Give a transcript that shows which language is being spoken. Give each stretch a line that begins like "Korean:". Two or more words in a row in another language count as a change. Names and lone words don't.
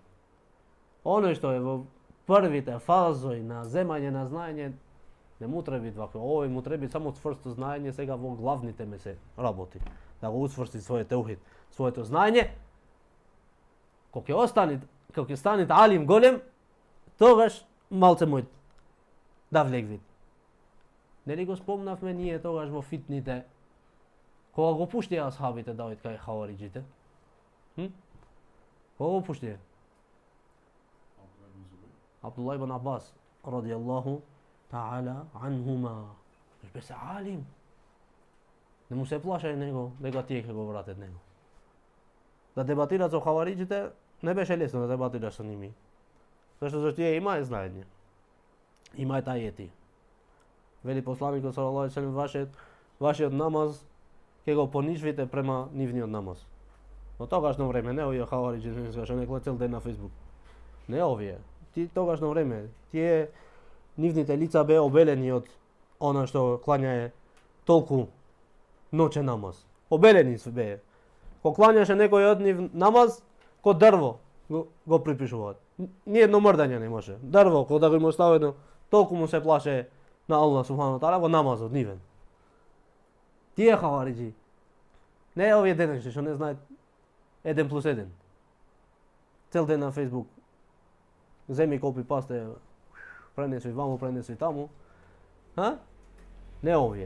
Macedonian: Оно што је во првите фазој на земање на знање, не му треби овако, ово му треби само цврсто знање, сега во главни теме се работи. Да го учврсти своје теухид, своје то знање. Кок је станит алим голем, тогаш малце мој да влегви. Нели го спомнавме ние тогаш во фитните, кога го пуштија асхабите да одат кај хавариджите? Кога го пуштија? Абдулла ибн Аббас,
Arabic: رضي الله تعالى عنهما.
Macedonian: Беше алим. Не му се плашај него, дека тие ќе го вратат него. Да дебатират со хавариджите, не беше лесно да дебатираш со ними. Зашто тие имаат знаење. Имаат ајети. Вели посланикот
Arabic: صلى الله عليه وسلم,
Macedonian: вашиот намаз ќе го понижвите према нивниот намаз. Во тогашно време, не овие хавариджи што не кле цел ден на Facebook. Не овие. Ти тогашно време, тие нивните лица беа обелени од она што клањае толку ноќен намаз. Обелени се беа. Кога клањаше некој од нив намаз, ко дрво го припишуваат. Ниедно мрдање не може. Дрво, кога го има ставено, толку му се плаше на Аллах
Arabic: سبحانه وتعالى
Macedonian: во намазот нивен. Тие хавариджи, не овие денешни што не знаат 1+1. Цел ден на Facebook. Земи
English: copy paste,
Macedonian: пренеси ваму, пренеси таму. Не овие.